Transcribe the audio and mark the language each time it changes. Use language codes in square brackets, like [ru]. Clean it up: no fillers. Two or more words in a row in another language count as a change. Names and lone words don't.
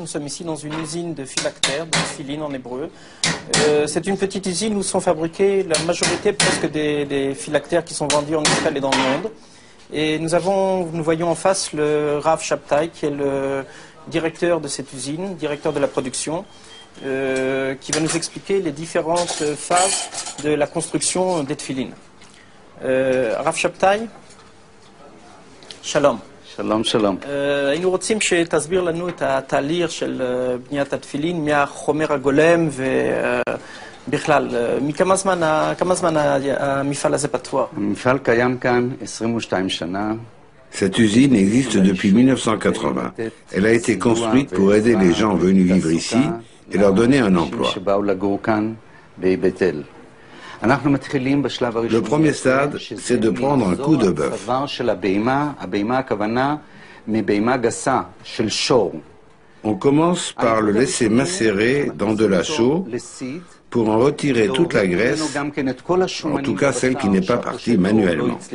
[fr] Nous sommes ici dans une usine de phylactères, de tefilin en hébreu. C'est une petite usine où sont fabriqués la majorité presque des phylactères qui sont vendus en Israël et dans le monde. Et nous voyons en face le Rav Shabtai, qui est le directeur de cette usine, directeur de la production, qui va nous expliquer les différentes phases de la construction des tefilin. Rav Shabtai, שלום. [he] שלום, שלום. היינו רוצים שתסביר לנו את התהליך של בניית התפילין מהחומר הגולם ובכלל, כמה זמן המפעל הזה פתוח? המפעל קיים כאן 22 שנה. [fr] Cette usine existe depuis 1980. Elle a été construite pour aider les gens venus vivre ici et leur donner un emploi. Le premier stade, c'est de prendre un coup de bœuf. On commence par le laisser macérer dans de la chaux pour en retirer toute la graisse, en tout cas celle qui n'est pas partie manuellement.